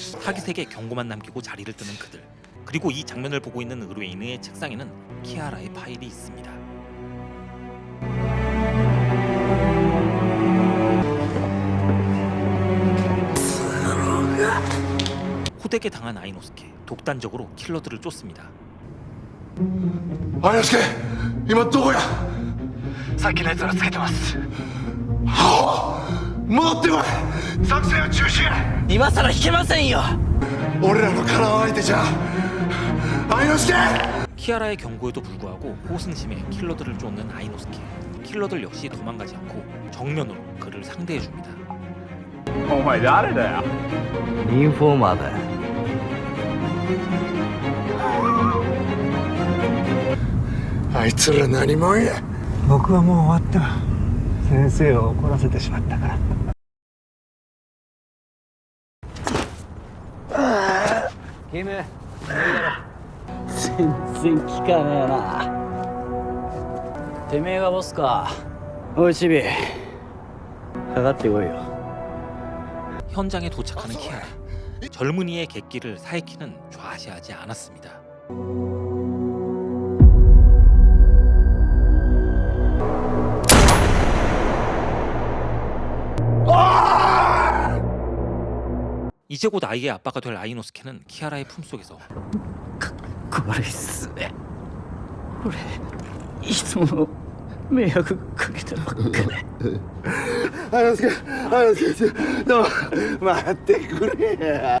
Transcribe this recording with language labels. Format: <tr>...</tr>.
<ko>타깃에게 경고만 남기고 자리를 뜨는 그들. 그리고 이 장면을 보고 있는 의뢰인의 책상에는 키아라의 파일이 있습니다. 호되게 당한 아이노스케. 독단적으로 킬러들을 쫓습니다.</ko> <ja>아이노스케,今どこや？さっきのやつらつけてます。戻ってこい。作戦は中止や。今さら引けませんよ。俺らのカラー相手じゃ。</ja> <ko>아이노스케! 키아라의 경고에도 불구하고 호승심에 킬러들을 쫓는 아이노스케. 킬러들 역시 도망가지 않고 정면으로 그를 상대해줍니다.</ko> <ja>お前誰だよ。インフォーマーだよ。あいつら何者や。僕はもう終わった。先生を怒らせてしまったから。キム、全然効かねえな。てめえがボスか。おいチビ、かかってこいよ。</ja> <ko>현장에 도착하는 키아라. 젊은이의 객기를 사이키는 좌시하지 않았습니다. 이제 곧 아이의 아빠가 될 아이노스케는 키아라의 품속에서</ko> <ja>悪いっすね。俺いつも迷惑かけてばっかり。 아이노스케, 너待ってくれや。</ja>